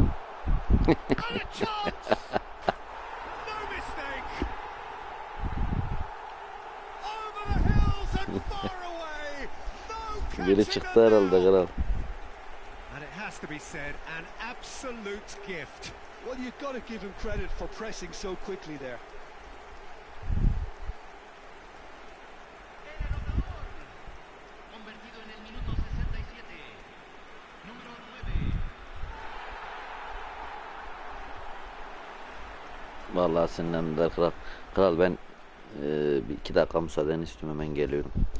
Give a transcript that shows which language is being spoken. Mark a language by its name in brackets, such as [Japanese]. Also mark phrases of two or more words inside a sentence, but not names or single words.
[English] And a chance! No mistake! Over the hills and far away! No [Turkish] Biri [English] catching [Turkish] çıktı [English] them [Turkish] herhalde [English] now! [Turkish] kral. [English] And it has to be said, an absolute gift. Well, you've got to give him credit for pressing so quickly there. [Spanish] Convertido en el minuto 67. Número 9. [Turkish] Vallahi sinirlendiler kral. Kral ben bir 2 dakika müsaadeni istiyorum, hemen geliyorum.